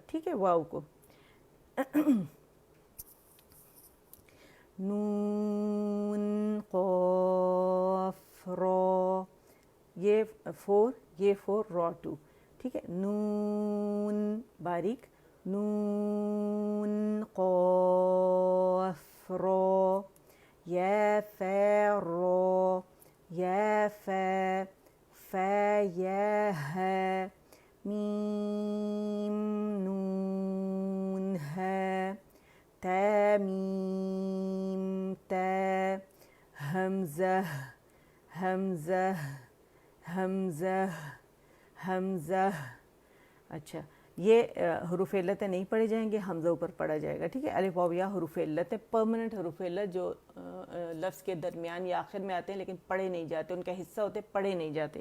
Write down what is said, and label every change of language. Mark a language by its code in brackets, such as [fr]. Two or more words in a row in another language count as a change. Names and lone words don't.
[ur] ٹھیک ہے. واو کو نون قاف را یہ 4 یہ 4 را 2. ٹھیک ہے. نون باریک نون قاف را یا فا را یا فا فا یا ها میم نون ها تا میم تا حمزہ حمزہ حمزہ حمزہ. اچھا یہ حروف علت نہیں پڑھے جائیں گے، حمزہ اوپر پڑھا جائے گا. ٹھیک ہے. الف واو یا حروف علت ہے، پرماننٹ حروف علت جو لفظ کے درمیان یا آخر میں آتے ہیں لیکن پڑھے نہیں جاتے، ان کا حصہ ہوتے پڑھے نہیں جاتے.